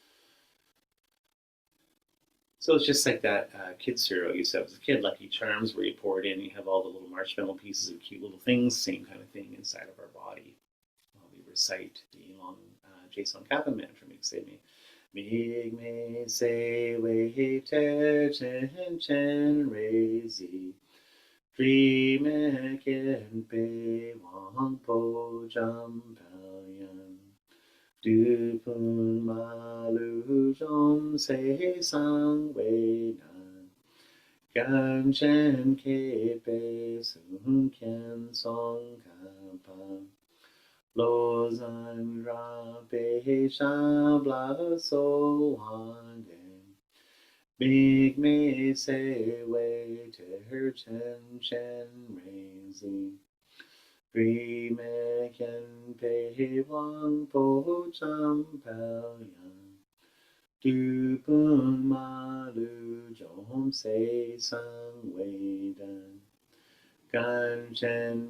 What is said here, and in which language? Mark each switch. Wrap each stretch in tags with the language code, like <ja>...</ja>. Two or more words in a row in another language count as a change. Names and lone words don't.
<en>So it's just like that kid cereal you used to have as a kid, Lucky Charms, where you pour it in, you have all the little marshmallow pieces of cute little things, same kind of thing inside of our body. While we recite the long Je Tsongkhapa mantra,</en> <bo>དམིགས་མེད་བརྩེ་བའི་གཏེར་ཆེན་སྤྱན་རས་གཟིགས། དྲི་མེད་མཁྱེན་པའི་དབང་པོ་འཇམ་པའི་དབྱངས། བདུད་དཔུང་མ་ལུས་འཇོམས་མཛད་གསང་བའི་བདག, གངས་ཅན་མཁས་པའི་གཙུག་རྒྱན་ཙོང་ཁ་པ། བློ་བཟང་གྲགས་པའི་ཞབས་ལ་གསོལ་བ་འདེབས། དམིགས་མེད་བརྩེ་བའི་གཏེར་ཆེན་སྤྱན་རས་གཟིགས, དྲི་མེད་མཁྱེན་པའི་དབང་པོ་འཇམ་པའི་དབྱངས། བདུད་དཔུང་མ་ལུས་འཇོམས་མཛད་གསང་བའི་བདག གངས་ཅན</bo>